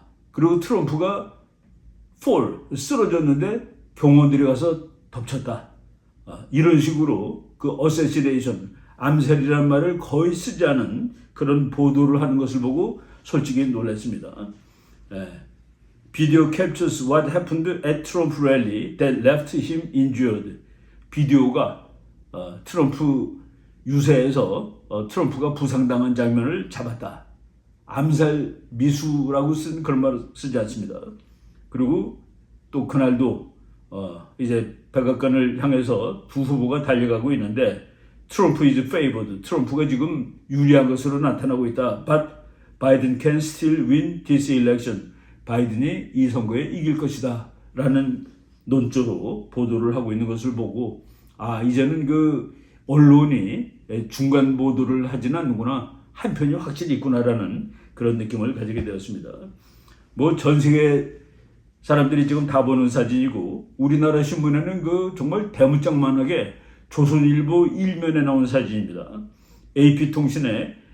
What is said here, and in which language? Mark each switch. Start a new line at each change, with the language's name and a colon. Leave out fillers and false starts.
Korean: 그리고 트럼프가 쓰러졌는데 병원들이 가서 덮쳤다. 이런 식으로 그 어세시네이션, 암살이란 말을 거의 쓰지 않은 그런 보도를 하는 것을 보고 솔직히 놀랐습니다.
English: Video captures what happened at Trump rally that left him injured.
Korean: 비디오가 트럼프 유세에서 트럼프가 부상당한 장면을 잡았다. 암살 미수라고 쓴 그런 말을 쓰지 않습니다. 그리고 또 그날도 이제 백악관을 향해서 두 후보가 달려가고 있는데 트럼프
English: is favored.
Korean: 트럼프가 지금 유리한 것으로 나타나고 있다.
English: But Biden can still win this election.
Korean: 바이든이 이 선거에 이길 것이다. 라는 논조로 보도를 하고 있는 것을 보고 이제는 그 언론이 중간 보도를 하지는 않는구나. 한편이 확실히 있구나라는 그런 느낌을 가지게 되었습니다. 전 세계 사람들이 지금 다 보는 사진이고 우리나라 신문에는 정말 대문짝만하게 조선일보 1면에 나온 사진입니다. AP통신의